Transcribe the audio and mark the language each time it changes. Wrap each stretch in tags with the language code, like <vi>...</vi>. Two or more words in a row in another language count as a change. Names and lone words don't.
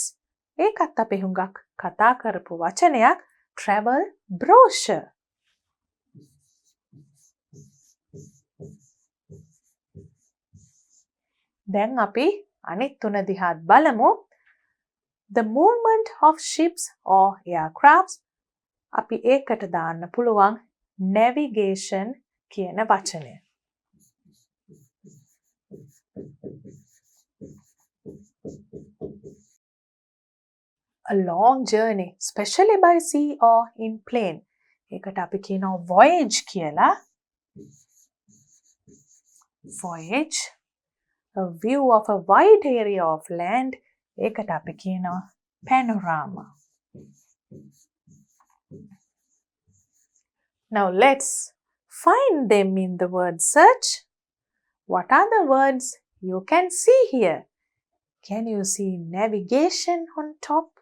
<si>ඒකත් අපි හුඟක් කතා කරපු වචනයක්</si> <en>travel brochure.</en> <si>දැන් අපි අනිත් තුන දිහාත් බලමු.</si> <en>The movement of ships or aircrafts</en> <si>අපි ඒකට දාන්න පුළුවන් navigation කියන වචනය.</si> <en>A long journey, especially by sea or in plane.</en> <si>ඒකට අපි කියනවා voyage කියලා. Voyage.</si> <en>A view of a wide area of land.</en> <si>ඒකට අපි කියනවා panorama.</si> <en>Now let's find them in the word search. What are the words you can see here? Can you see navigation on top?</en>